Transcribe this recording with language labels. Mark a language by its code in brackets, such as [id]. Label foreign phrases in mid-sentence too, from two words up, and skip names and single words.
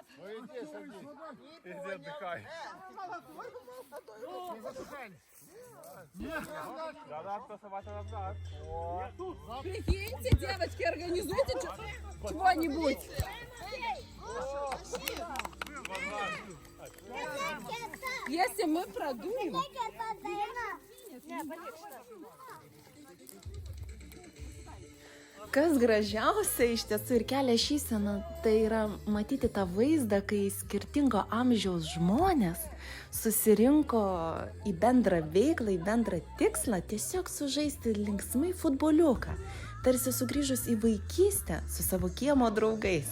[ru] Иди отдыхай. Не затухай. Да, тусоваться назад. Прикиньте, девочки, организуйте чего-нибудь. Если мы продуем... [lt] Kas gražiausia iš tiesų ir kelia šypseną, tai yra matyti tą vaizdą, kai skirtingo amžiaus žmonės susirinko į bendrą veiklą, į bendrą tikslą, tiesiog sužaisti linksmai futboliuką, tarsi sugrįžus į vaikystę su savo kiemo draugais.